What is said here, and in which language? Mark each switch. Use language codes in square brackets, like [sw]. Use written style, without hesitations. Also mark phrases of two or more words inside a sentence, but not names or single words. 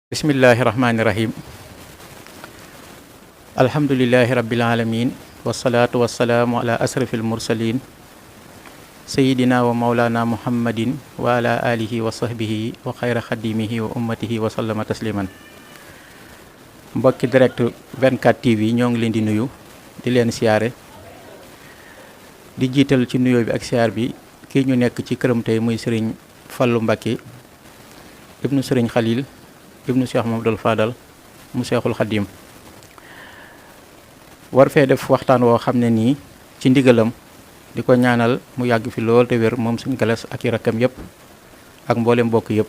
[ar] بسم الله الرحمن الرحيم. الحمد لله رب العالمين. والصلاة والسلام على أشرف المرسلين سيدنا ومولانا محمد وعلى آله وصحبه وخير خادمه وأمته وسلم تسليما. [wo] Mbokki direct 24 TV ñoo ngi leen di nuyu di leen siyaare di jiital ci nuyoo bi ak siyaar bi kii ñu nekk ci këram tey muy sëriñ Fallu Mbakke ibnu sëriñ Xalil ibnu Cheikh Mamadou Fadal mu Cheikhul Khadim war fee def waxtaan woo xam ne nii ci ndigalam di ko ñaanal mu yàgg fi lool te wér moom suñ galas ak i rakkam yëpp ak mboolem mbokk yëpp.